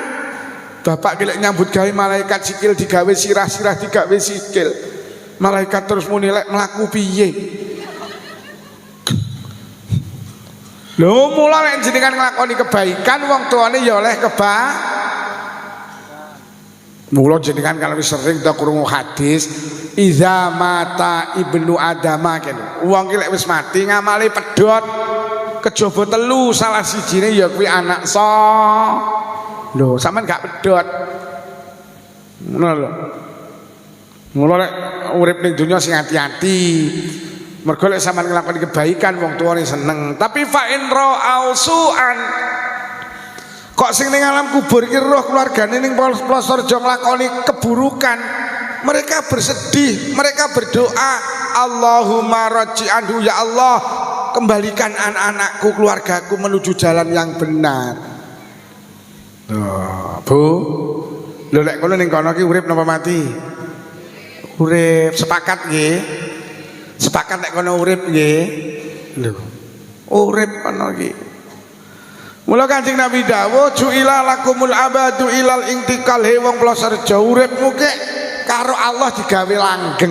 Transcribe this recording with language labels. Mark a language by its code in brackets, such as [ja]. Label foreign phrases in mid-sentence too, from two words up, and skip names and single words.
[jv] Bapak lek nyambut gawe malaikat sikil digawe sirah-sirah digawe sikil. Malaikat terus muni lek mlaku piye? Lho mula lek jenengan nglakoni kebaikan wong tuane ya oleh mula jenengan kalau sering ta krungu hadis [ar] إذا مات ابن آدم [jv] kene. Wong ki lek wis mati ngamale pedhot kejaba telu salah sijine ya kuwi anak lho sampean gak pedhot. Ngono lho. Mula lek urip ning donya sing ati-ati. Mergo lek sampean nglakoni kebaikan wong tuane seneng. Tapi fa in ra'ausuan kok sing ning alam kubur iki roh keluargane ning Plosorjo nglakoni keburukan, [id] mereka bersedih, mereka berdoa, [ar] اللهم رجعه, [id] ya Allah kembalikan anak-anakku, keluargaku menuju jalan yang benar. [jv] Bu, lho lek kono ning kono iki urip napa mati? Urip. Sepakat nggih? Sepakat nek kono urip nggih? Lho, urip kono iki. Mula Kanjeng Nabi dawuh [ar] جعل لكم الأبد إلى الانتقال [jv] he wong Plosorjo uripmu kek karo Allah digawe langgeng.